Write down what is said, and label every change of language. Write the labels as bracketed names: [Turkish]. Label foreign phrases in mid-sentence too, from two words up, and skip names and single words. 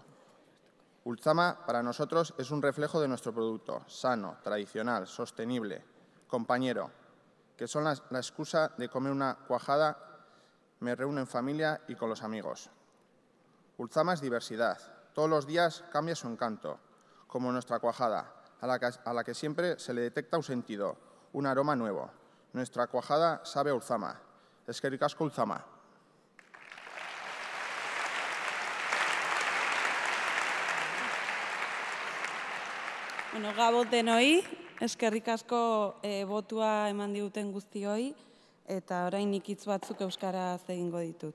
[Spanish] Ultzama para nosotros es un reflejo de nuestro producto, sano, tradicional, sostenible, compañero, que son la excusa de comer una cuajada, me reúno en familia y con los amigos. Ultzama es diversidad, todos los días cambia su encanto, como nuestra cuajada, a la que siempre se le detecta un sentido, un aroma nuevo. Nuestra cuajada sabe a Ultzama. [Basque] Eskerrik asko Ultzama. Bueno, gabon denoi, eskerrik asko botua eman diguten guztioi, eta orain ikitz batzuk euskaraz egingo ditut.